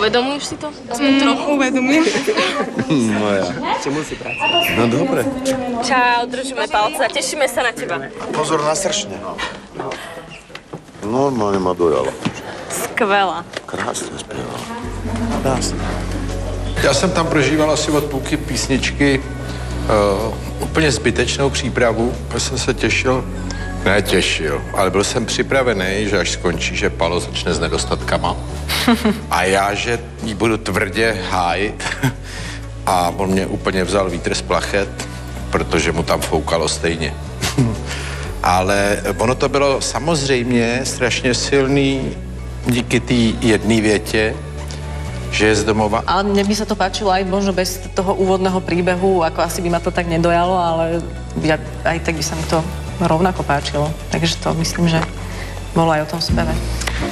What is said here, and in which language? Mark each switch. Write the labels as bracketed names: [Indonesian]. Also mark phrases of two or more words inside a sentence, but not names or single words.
[Slovak] Uvedomuješ si to? Aspoň trochu. Uvedomujem. Moja. Ešte musí pracovať. No dobre. Čau, držíme palce a tešíme sa na teba. Pozor na sršne. Normálne ma dojala. Skvelá. Krásne spievala. Krásne. [Czech] Já jsem tam prožíval asi od půlky písničky úplně zbytečnou přípravu, protože jsem se těšil, ale byl jsem připravený, že až skončí, že Palo začne s nedostatkama. A já, že jí budu tvrdě hájit. A on mě úplně vzal vítr z plachet, protože mu tam foukalo stejně. Ale ono to bylo samozřejmě strašně silný díky té jedné větě, že je z domova. [Slovak] Ale mne by sa to páčilo aj možno bez toho úvodného príbehu, ako asi by ma to tak nedojalo, ale aj tak by sa mi to rovnako páčilo. Takže to myslím, že bolo aj o tom speve.